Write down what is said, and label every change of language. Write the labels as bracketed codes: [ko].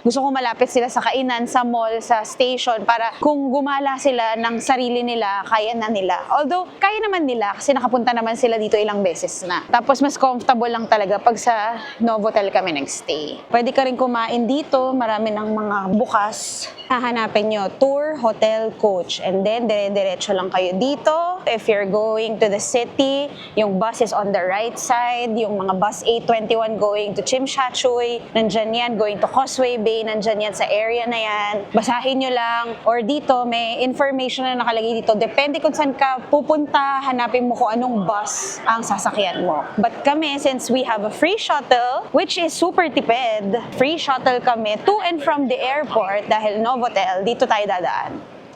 [tl] Gusto ko malapit sila sa kainan, sa mall, sa station para kung gumala sila ng sarili nila, kaya na nila. Although, kaya naman nila kasi nakapunta naman sila dito ilang beses na. Tapos mas comfortable lang talaga pag sa Novotel kami nagstay. Pwede ka rin kumain dito, marami ng mga bukas. Hahanapin nyo, tour, hotel, coach. And then, dire-diretso lang kayo dito. [en] If you're going to the city, yung bus is on the right side. [tl] Yung mga bus 821 going to Chimshachoy, nandyan yan. Going to Causeway Bay, nandyan yan sa area na yan. Basahin nyo lang. Or dito, may information na nakalagay dito. Depende kung saan ka pupunta, hanapin mo kung anong bus ang sasakyan mo. [en] But kami, since we have a free shuttle, which is super tipid, free shuttle kami to and from the airport dahil Novotel, [tl] dito tayo dadaan.